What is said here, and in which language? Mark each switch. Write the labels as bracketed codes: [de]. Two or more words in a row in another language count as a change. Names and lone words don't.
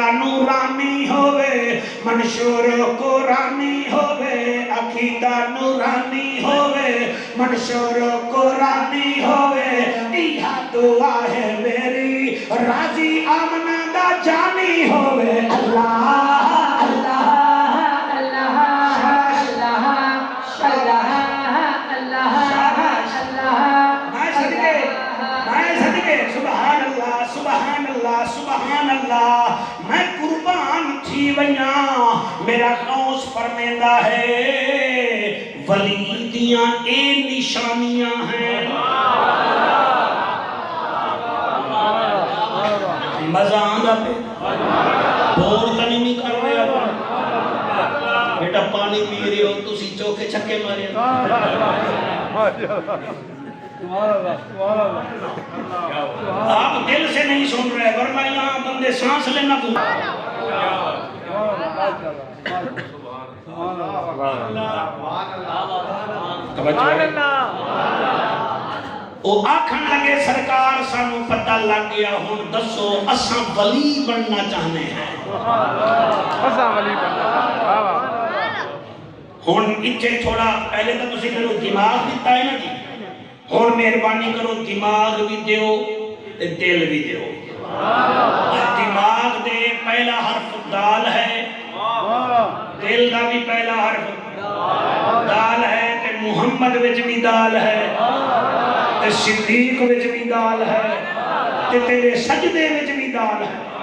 [pa] نورانی ہووے منشور قرآنی ہووے عقیدہ نورانی ہووے منشور قرآنی ہووے ایہا دعا ہے میری راضی آمنہ دا جانی ہووے اللہ اللہ اللہ اللہ اللہ اللہ اللہ میں صدقے [ar] سبحان الله سبحان الله سبحان الله [pa] میں قربان تھی ویا میرا غوث فرماندا ہے ولی دیاں اے نشانیاں ہیں مزا آندا پے [ur] بور تو نہیں کر رہے آپ بیٹا پانی پی رہے ہو [pa] تسی چوکے چھکے مارے [ur] آپ دل سے نہیں سن رہے ورنہ یہاں بندے سانس لینا بھول [pa] وہ آکھن لگے سرکار سانوں پتہ لگ گیا ہن دسو اساں ولی بننا چاہتے ہیں ہن ایتھے تھوڑا پہلے تو تسی کرو دماغ دتا ہے نا جی ہن مہربانی کرو دماغ بھی دیو تے دل بھی دیو دماغ دے پہلا حرف دال ہے دل دا بھی پہلا حرف دال ہے تے محمد وچ بھی دال ہے تے صدیق وچ بھی دال ہے تے تیرے سجدے وچ بھی دال ہے